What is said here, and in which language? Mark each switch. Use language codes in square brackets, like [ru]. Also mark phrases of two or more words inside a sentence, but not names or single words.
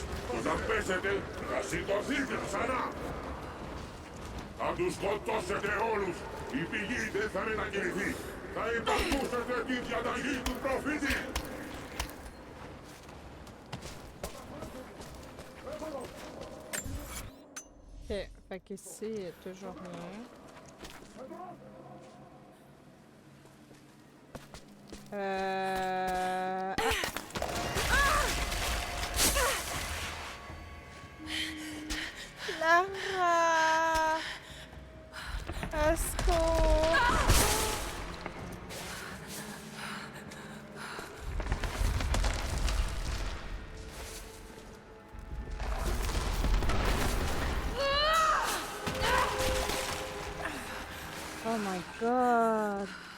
[el] Όταν πέσετε, θα σηκωθείτε ξανά. Θα τους σκοτώσετε όλους. Η πηγή δεν θα μετακινηθεί. Θα υπακούσετε τη διαταγή του προφήτη. [fr] Ok, fait qu'ici, il y a toujours rien. Lara! Au secours! [en] Oh my god!